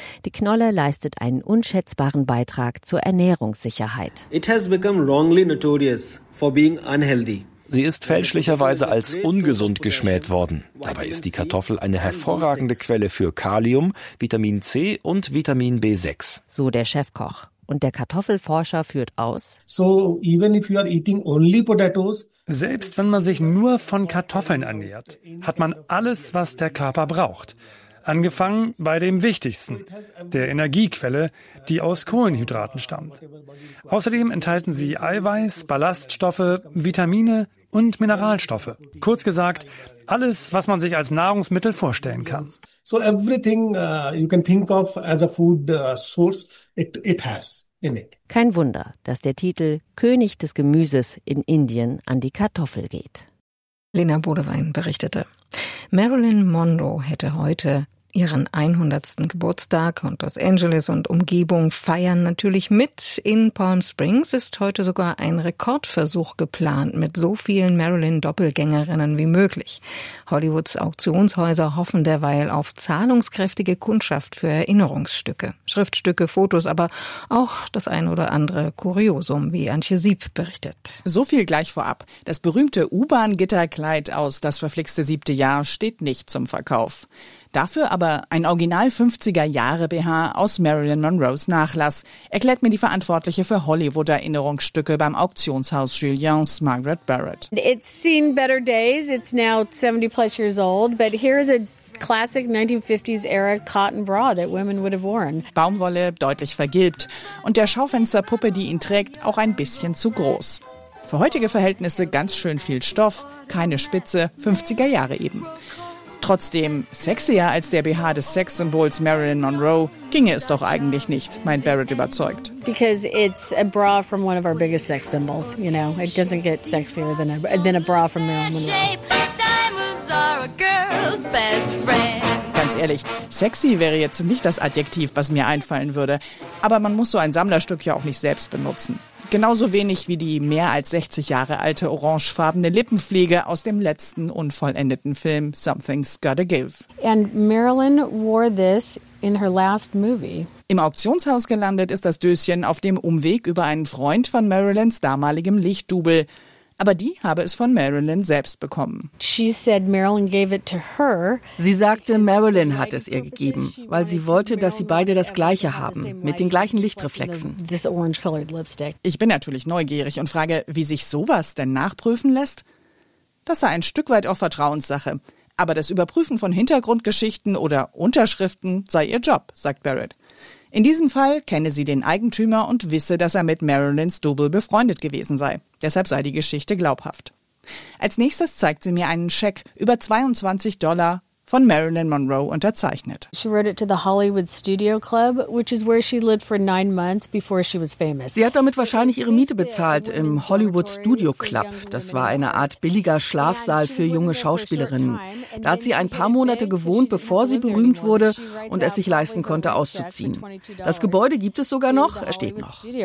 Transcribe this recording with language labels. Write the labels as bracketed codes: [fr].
[de] Die Knolle leistet einen unschätzbaren Beitrag zur Ernährungssicherheit. [en] It has become wrongly notorious for being unhealthy. [de] Sie ist fälschlicherweise als ungesund geschmäht worden. Dabei ist die Kartoffel eine hervorragende Quelle für Kalium, Vitamin C und Vitamin B6. So der Chefkoch. Und der Kartoffelforscher führt aus: [en] So, even if you are eating only potatoes, [de] selbst wenn man sich nur von Kartoffeln ernährt, hat man alles, was der Körper braucht. Angefangen bei dem Wichtigsten, der Energiequelle, die aus Kohlenhydraten stammt. Außerdem enthalten sie Eiweiß, Ballaststoffe, Vitamine und Mineralstoffe. Kurz gesagt, alles, was man sich als Nahrungsmittel vorstellen kann. [en] So everything you can think of as a food source, it has in it. [de] Kein Wunder, dass der Titel König des Gemüses in Indien an die Kartoffel geht. Lena Bodewein berichtete. Marilyn Monroe hätte heute ihren 100. Geburtstag und Los Angeles und Umgebung feiern natürlich mit. In Palm Springs ist heute sogar ein Rekordversuch geplant mit so vielen Marilyn-Doppelgängerinnen wie möglich. Hollywoods Auktionshäuser hoffen derweil auf zahlungskräftige Kundschaft für Erinnerungsstücke, Schriftstücke, Fotos, aber auch das ein oder andere Kuriosum, wie Antje Sieb berichtet. So viel gleich vorab. Das berühmte U-Bahn-Gitterkleid aus Das verflixte siebte Jahr steht nicht zum Verkauf. Dafür aber ein Original 50er-Jahre-BH aus Marilyn Monroes Nachlass, erklärt mir die Verantwortliche für Hollywood-Erinnerungsstücke beim Auktionshaus Julien's Margaret Barrett. [en] It's seen better days, it's now 70 plus years old, but here is a classic 1950s-era cotton bra that women would have worn. [de] Baumwolle, deutlich vergilbt und der Schaufensterpuppe, die ihn trägt, auch ein bisschen zu groß. Für heutige Verhältnisse ganz schön viel Stoff, keine Spitze, 50er-Jahre eben. Trotzdem, sexier als der BH des Sexsymbols Marilyn Monroe, ginge es doch eigentlich nicht, meint Barrett überzeugt. [en] Because it's a bra from one of our biggest sex symbols, you know. It doesn't get sexier than a bra from Marilyn Monroe. Diamonds are a girl's best friend. [de] Ganz ehrlich, sexy wäre jetzt nicht das Adjektiv, was mir einfallen würde. Aber man muss so ein Sammlerstück ja auch nicht selbst benutzen. Genauso wenig wie die mehr als 60 Jahre alte orangefarbene Lippenpflege aus dem letzten unvollendeten Film Something's Gotta Give. [en] And Marilyn wore this in her last movie. [de] Im Auktionshaus gelandet ist das Döschen auf dem Umweg über einen Freund von Marilyns damaligem Lichtdubel. Aber die habe es von Marilyn selbst bekommen. [en] She said Marilyn gave it to her. [de] Sie sagte, Marilyn hat es ihr gegeben, weil sie wollte, dass sie beide das Gleiche haben, mit den gleichen Lichtreflexen. Ich bin natürlich neugierig und frage, wie sich sowas denn nachprüfen lässt? Das sei ein Stück weit auch Vertrauenssache. Aber das Überprüfen von Hintergrundgeschichten oder Unterschriften sei ihr Job, sagt Barrett. In diesem Fall kenne sie den Eigentümer und wisse, dass er mit Marilyns Double befreundet gewesen sei. Deshalb sei die Geschichte glaubhaft. Als nächstes zeigt sie mir einen Scheck über $22 von Marilyn Monroe unterzeichnet. [en] She wrote it to the Hollywood Studio Club, which is where she lived for 9 months before she was famous. [de] Sie hat damit wahrscheinlich ihre Miete bezahlt im Hollywood Studio Club. Das war eine Art billiger Schlafsaal für junge Schauspielerinnen. Da hat sie ein paar Monate gewohnt, bevor sie berühmt wurde und es sich leisten konnte, auszuziehen. Das Gebäude gibt es sogar noch, es steht noch.